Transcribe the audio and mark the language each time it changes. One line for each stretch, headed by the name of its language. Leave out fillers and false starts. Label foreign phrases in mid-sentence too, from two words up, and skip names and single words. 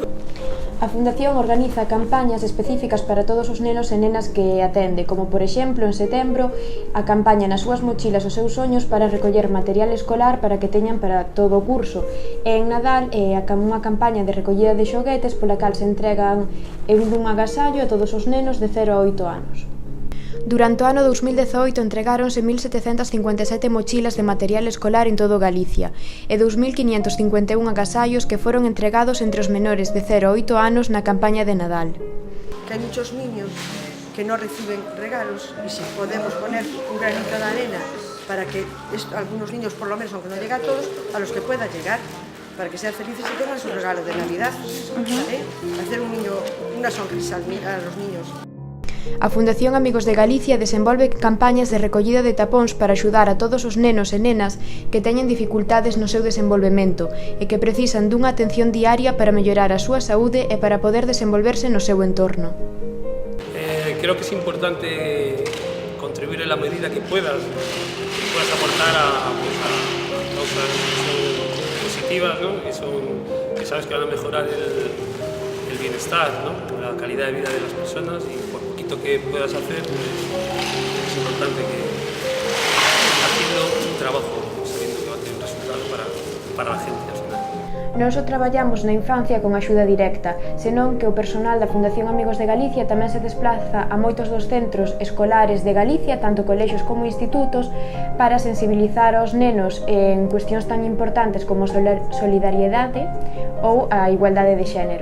Galician: A Fundación organiza campañas específicas para todos os nenos e nenas que atende, como por exemplo en setembro a campaña nas súas mochilas os seus soños para recoller material escolar para que teñan para todo o curso, e en Nadal unha campaña de recollida de xoguetes pola cal se entregan un agasallo a todos os nenos de 0 a 8 anos. Durante o ano 2018 entregáronse 1.757 mochilas de material escolar en todo Galicia e 2.551 agasallos que foron entregados entre os menores de 0 a 8 anos na campaña de Nadal.
Spanish: Que hai muchos niños que non reciben regalos e si podemos poner un granito de arena para que algunos niños, por lo menos, aunque non llega a todos, a los que pueda llegar, para que sean felices y tengan su regalo de Navidad, ¿vale? Hacer una sonrisa a los niños.
Galician: A Fundación Amigos de Galicia desenvolve campañas de recollida de tapóns para axudar a todos os nenos e nenas que teñen dificultades no seu desenvolvemento e que precisan dunha atención diaria para mellorar a súa saúde e para poder desenvolverse no seu entorno.
Spanish: Creo que es importante contribuir en la medida que puedas aportar a causas que son positivas, ¿no? que sabes que van a mejorar el bienestar, ¿no? La calidad de vida de las personas, y por poquito que puedas hacer, es importante que haciendo un trabajo sabiendo que va a tener un resultado para la gente al final.
Galician: Non só traballamos na infancia con axuda directa, senón que o personal da Fundación Amigos de Galicia tamén se desplaza a moitos dos centros escolares de Galicia, tanto colexios como institutos, para sensibilizar aos nenos en cuestións tan importantes como a solidariedade ou a igualdade de xénero.